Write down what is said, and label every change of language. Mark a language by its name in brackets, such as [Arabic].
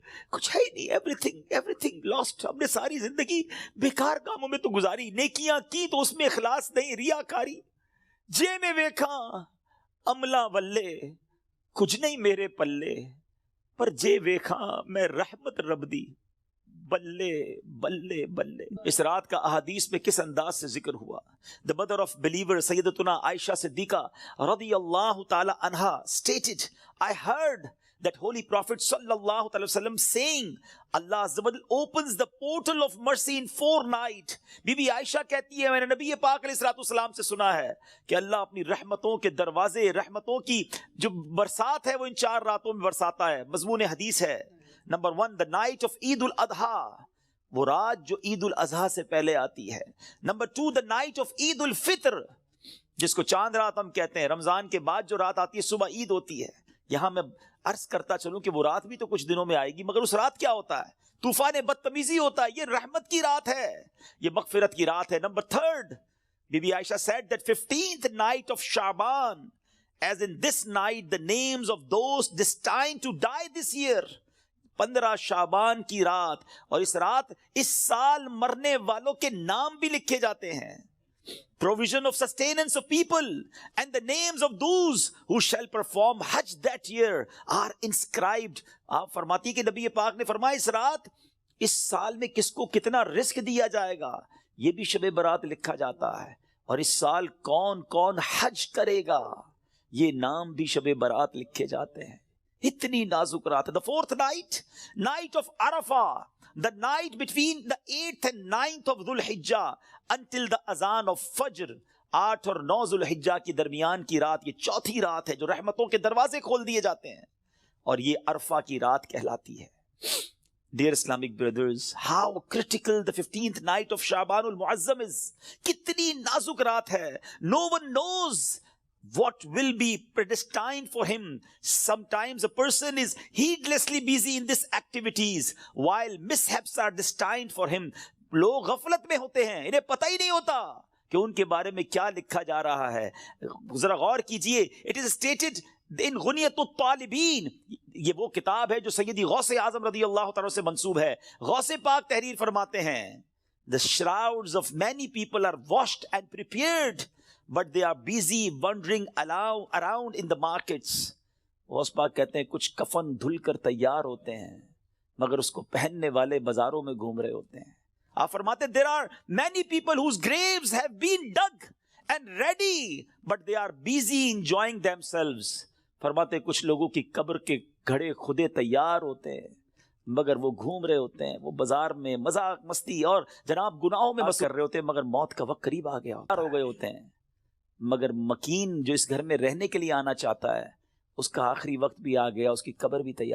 [Urdu] کچھ ہے ہی نہیں, [English] Everything lost. [Urdu] ہم نے ساری زندگی بیکار کاموں میں تو گزاری, نیکیاں کی تو اس میں اخلاص نہیں, ریاکاری. [Punjabi] جے میں ویکھاں عملہ ولے کچھ نہیں میرے پلے, پر جے ویکھاں میں رحمت رب دی بلے بلے بلے. [Urdu] اس رات کا احادیث میں کس انداز سے ذکر ہوا. [English] The mother of believer سیدتنا عائشہ صدیقہ رضی اللہ تعالی عنہا stated, I heard that holy prophet sallallahu alaihi wasallam saying, Allah Azza wa Jalla opens the portal of mercy in 4 nights. [Urdu] Be be عائشہ کہتی ہے, میں نے نبی پاک علیہ الصلوۃ والسلام سے سنا ہے کہ اللہ اپنی رحمتوں کے دروازے, رحمتوں کی جو برسات ہے وہ ان 4 راتوں میں برساتا ہے. مضمون حدیث ہے. نمبر 1, [English] the night of [Urdu] عید الاضحیٰ, وہ رات جو عید الاضحیٰ سے پہلے آتی ہے. نمبر 2, [English] the night of [Urdu] عید الفطر, جس کو چاند رات ہم کہتے ہیں. رمضان کے بعد جو رات آتی ہے صبح عید ہوتی ہے. یہاں میں عرض کرتا چلوں کہ وہ رات بھی تو کچھ دنوں میں آئے گی, مگر اس رات کیا ہوتا ہے؟ طوفان بدتمیزی ہوتا ہے. یہ رحمت کی رات ہے, یہ مغفرت کی رات ہے. [English] Number 3, Bibi Bibi Aisha said that 15th night of Shaban, as in this night the names of those destined to die this year. [Urdu] 15 شعبان کی رات, اور اس رات اس سال مرنے والوں کے نام بھی لکھے جاتے ہیں. [English] Provision of sustenance of people and the names of those who shall perform Hajj that year are inscribed. [Urdu] آپ فرماتی کہ نبی پاک نے فرمایا اس رات اس سال میں کس کو کتنا رزق دیا جائے گا یہ بھی شب برات لکھا جاتا ہے, اور اس سال کون کون حج کرے گا یہ نام بھی شب برات لکھے جاتے ہیں. اتنی نازک رات ہے. [English] The 4th night, night of Arafah, the night between the 8th and 9th of Dhul Hijjah until the azan of Fajr. [Urdu] 8 اور 9 ذو الحجہ کی درمیان کی رات, یہ چوتھی رات ہے جو رحمتوں کے دروازے کھول دیے جاتے ہیں, اور یہ عرفہ کی رات کہلاتی ہے. [English] Dear Islamic brothers, how critical the 15th night of Shaban al-Muazzam is. [Urdu] کتنی نازک رات ہے. [English] No one knows what will be predestined for him. Sometimes a person is heedlessly busy in these activities while mishaps are destined for him. [Urdu] لوگ غفلت میں ہوتے ہیں, انہیں پتہ ہی نہیں ہوتا کہ ان کے بارے میں کیا لکھا جا رہا ہے. ذرا غور کیجئے. [English] It is stated in [Urdu] غنیت الطالبین, یہ وہ کتاب ہے جو سیدی غوث اعظم رضی اللہ تعالیٰ سے منسوب ہے. غوث پاک تحریر فرماتے ہیں [English] The shrouds of many people are washed and prepared, but they are busy wandering around in the markets. [Urdu] Ghaus Pak کہتے ہیں کچھ کفن دھل کر تیار ہوتے ہیں مگر اس کو پہننے والے بازاروں میں گھوم رہے ہوتے ہیں. آپ فرماتے [English] there are many people whose graves have been dug and ready, but they are busy enjoying themselves. [Urdu] فرماتے کچھ لوگوں کی قبر کے گھڑے خودے تیار ہوتے ہیں مگر وہ گھوم رہے ہوتے ہیں, وہ بازار میں مذاق مستی اور جناب گناہوں میں بس کر رہے ہوتے ہیں, مگر موت کا وقت قریب آ گیا ہو گئے ہوتے ہیں. مگر مکین جو اس گھر میں رہنے کے لیے آنا چاہتا ہے اس کا آخری وقت بھی آ گیا, اس کی قبر بھی تیار.